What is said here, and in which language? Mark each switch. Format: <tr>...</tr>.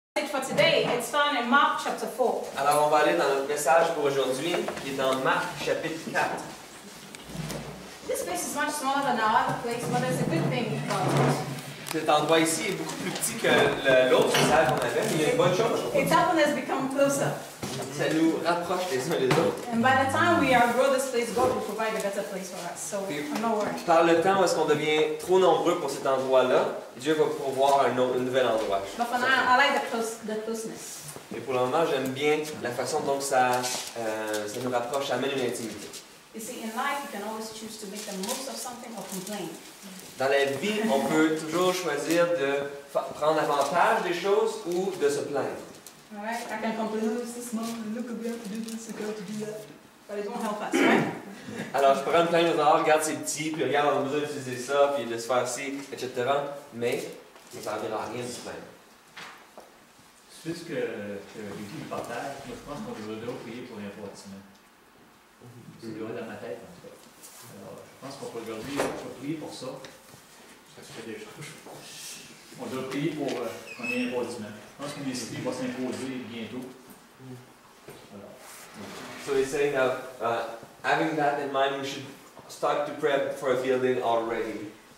<en>For today, it's found in Mark chapter 4.</en> <fr>Alors on va aller dans notre message pour aujourd'hui, qui est dans Marc chapitre 4.</fr> <en>This place is much smaller than our other place, but there's a good thing about it.</en> <fr>Cet endroit ici est beaucoup plus petit que l'autre salle qu'on avait, mais il y a une bonne chose.</fr> <en>It's helping us become closer.</en> <fr>Ça nous rapproche les uns des autres.</fr> <en>And by the time we outgrow this place, God will provide a better place for us. So I'm not worried.</en> <fr>Par le temps où est-ce qu'on devient trop nombreux pour cet endroit-là, Dieu va pourvoir un nouvel endroit.</fr> <en>But for now, I like the closeness.</en> <fr>Et pour le moment, j'aime bien la façon dont ça nous rapproche, ça amène une intimité.</fr> <en>You see, in life, you can always choose to make the most of something or complain.</en> <fr>Dans la vie, on peut toujours choisir de prendre avantage des choses ou de se plaindre.</fr> <en>All right? I can complain, oh, it's this small, look, we have to do this, we have to do that. But it won't help us, right?</en> <fr>Alors, je pourrais me plaindre, oh, regarde, c'est petit, puis regarde, on a besoin d'utiliser ça, puis de se faire ci, etc. Mais ça ne servira à rien de se plaindre. C'est ce que Ricky nous partage. Moi, je pense qu'on devrait prier pour l'importunité. C'est le dans ma tête, en tout cas. Alors, je pense qu'on peut aujourd'hui prier pour ça. Ça se fait des choses. On doit prier pour qu'on ait un bâtiment. Je pense qu'un esprit va s'imposer bientôt. Voilà.</fr> <en>So he's saying that having that in mind, we should start to pray for a building already.</en>